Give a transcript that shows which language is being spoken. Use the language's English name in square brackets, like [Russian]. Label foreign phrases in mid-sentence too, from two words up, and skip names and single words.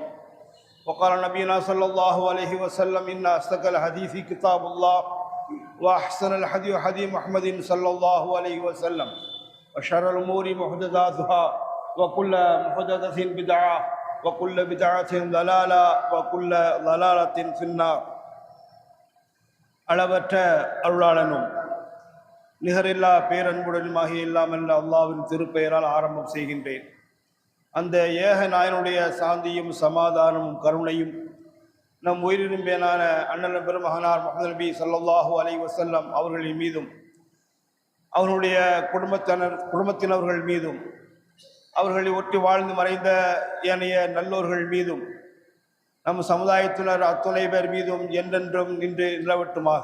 [Arabic] وقال نبينا صلى الله عليه وسلم: إن أصدق الحديث كتاب الله وأحسن الحديث حديث محمد صلى الله عليه وسلم وشر الأمور محدثاتها وكل محدثة بدعة وكل بدعة ضلالة وكل ضلالة في النار. [Tamil] அளவற்ற அருளாளனும் நிகரில்லா பேரன்புடனுமாகிய இல்லாமல் அல்லாஹ்வின் திருப்பெயரால் ஆரம்பம் செய்கின்றேன். அந்த ஏக நாயனுடைய சாந்தியும் சமாதானமும் கருணையும் நம் உயிரினும் பேனான அண்ணன் பெருமகனார் முஹம்மது நபி [Arabic] صلى الله عليه وسلم [Tamil] அவர்களின் மீதும் அவர்களுடைய குடும்பத்தினர்கள் மீதும் அவர்களை ஒட்டி வாழ்ந்து மறைந்த ஏனைய நல்லோர்கள் மீதும் நம் சமுதாயத்தினர் அத்துணை பேர் மீதும் என்றென்றும் நின்று நிலவட்டுமாக.